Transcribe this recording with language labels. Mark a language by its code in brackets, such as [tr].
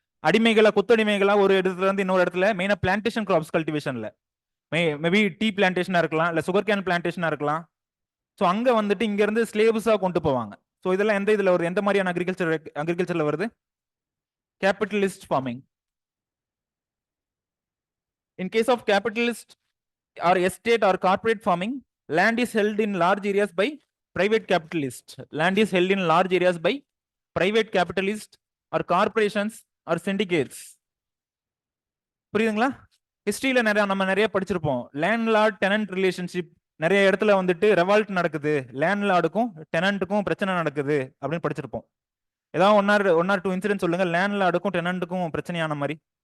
[ta] அடிமைகளா கொத்தடிமைகளா ஒரு இடத்துல இருந்து இன்னொரு இடத்துல மெயினா பிளான்டேஷன் கிராப்ஸ் கல்டிவேஷன்ல மேபி டீ பிளான்டேஷனா இருக்கலாம், இல்ல சுகர் கேன் பிளான்டேஷனா இருக்கலாம். ஸோ அங்க வந்துட்டு இங்க இருந்து ஸ்லேவ்ஸா கொண்டு போவாங்க. ஸோ இதெல்லாம் எந்த இதுல வருது? எந்த மாதிரியான அக்ரிகல்ச்சர்ல வருது? [en] Capitalist farming. In case of capitalist or estate or corporate farming, land is held in large areas by private capitalists. Land is held in large areas by private capitalists or corporations or syndicates. [ta] புரியுதுங்களா? ஹிஸ்டரியில நம்ம நிறைய படிச்சிருப்போம். Landlord tenant relationship நிறைய இடத்துல வந்துட்டு revolt நடக்குது, லேண்ட்லார்டுக்கும் டெனன்ட்டுக்கும் பிரச்சனை நடக்குது அப்படின்னு படிச்சிருப்போம். ஏதாவது ஒன் ஆர் டூ இன்சிடென்ட் சொல்லுங்க லேண்ட்லார்டுக்கும் டெனன்ட்டுக்கும் பிரச்சனையான மாதிரி.